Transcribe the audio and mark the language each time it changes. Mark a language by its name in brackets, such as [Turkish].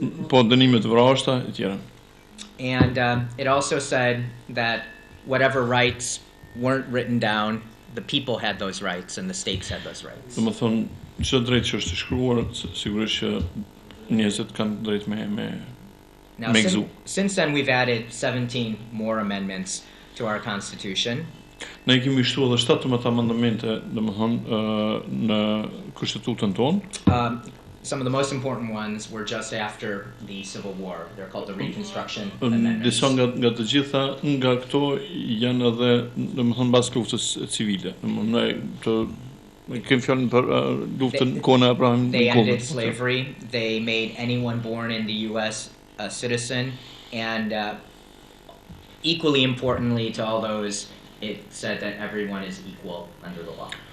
[Albanian] Po dënime të vrashta e tjera. [English] And it also said that whatever rights weren't written down, the people had those rights and the states had those rights. [Albanian] Domethënë çdo drejtë që është shkruar, sigurisht që njerëzit kanë drejt me [English] Now, since then, we've added 17 more amendments to our Constitution. [Albanian] Ne kemi shtuar edhe 17 amendamente, domethënë në Kushtetutën tonë. [English] Some of the most important ones were just after the Civil War. They're called the Reconstruction Amendments. [Albanian] Disa nga të gjitha nga këto janë edhe domethënë mbas luftës civile. Domethënë kemi fjalën për luftën kohën e Abraham Lincoln. [English] They ended slavery. They made anyone born in the U.S. a citizen, and equally importantly to all those, it said that everyone is equal under the law.